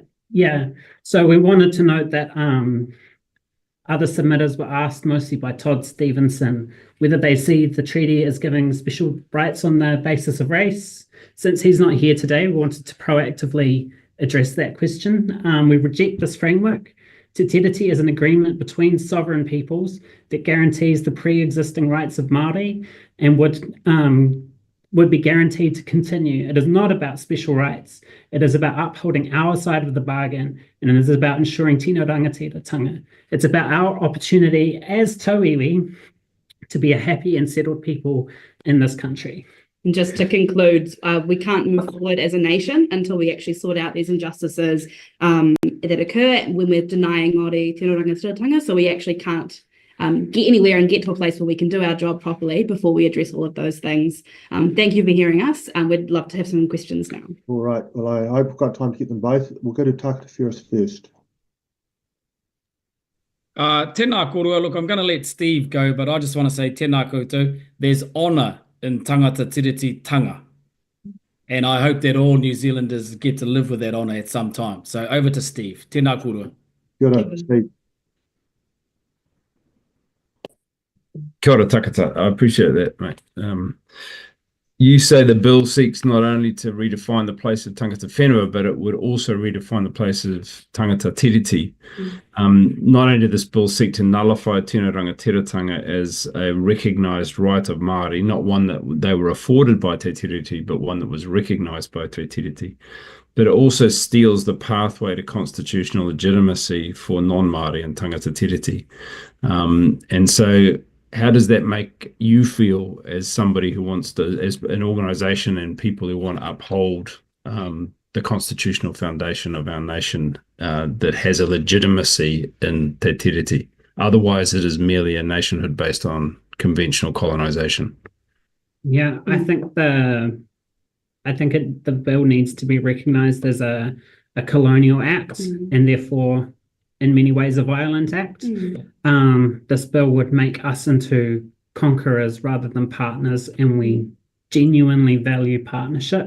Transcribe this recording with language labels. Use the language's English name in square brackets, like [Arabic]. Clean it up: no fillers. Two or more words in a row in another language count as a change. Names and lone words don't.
[English] Yeah, so we wanted to note that other submitters were asked, mostly by Todd Stevenson, whether they see the treaty as giving special rights on the basis of race. Since he's not here today, we wanted to proactively address that question. We reject this framework. [Māori] Te tiriti [English] is an agreement between sovereign peoples that guarantees the pre-existing rights of Māori and would be guaranteed to continue. It is not about special rights. It is about upholding our side of the bargain, and it is about ensuring [Māori] tino rangatira. [English] It's about our opportunity as tauiwi to be a happy and settled people in this country. And just to conclude, we can't move forward as a nation until we actually sort out these injustices that occur when we're denying Māori [Māori] tino rangatira. [English] So we actually can't get anywhere and get to a place where we can do our job properly before we address all of those things. Thank you for hearing us, and we'd love to have some questions now. All right. Well, I've got time to get them both. We'll go to Tākata Whereas first. [Māori] Tēnā korua. [English] Look, I'm going to let Steve go, but I just want to say [Māori] tēnā koutou. [English] There's honour in [Māori] tangata tiriti tanga. [English] And I hope that all New Zealanders get to live with that honour at some time. So over to Steve. [Māori] Tēnā korua. [English] Good on, Steve. [Māori] Kia ora takata. [English] I appreciate that, mate. You say the bill seeks not only to redefine the place of [Māori] tangata whenua, [English] but it would also redefine the place of [Māori] tangata tiriti. [English] Not only did this bill seek to nullify [Māori] tino rangatiratanga [English] as a recognised right of Māori, not one that they were afforded by [Māori] te tiriti, [English] but one that was recognised by [Māori] te tiriti, [English] but it also steals the pathway to constitutional legitimacy for non-Māori and [Māori] tangata tiriti. [English] And so how does that make you feel as somebody who wants to, as an organisation and people who want to uphold the constitutional foundation of our nation that has a legitimacy in [Māori] te tiriti? [English] Otherwise, it is merely a nationhood based on conventional colonisation. Yeah, I think the bill needs to be recognised as a colonial act, and therefore in many ways a violent act. This bill would make us into conquerors rather than partners, and we genuinely value partnership.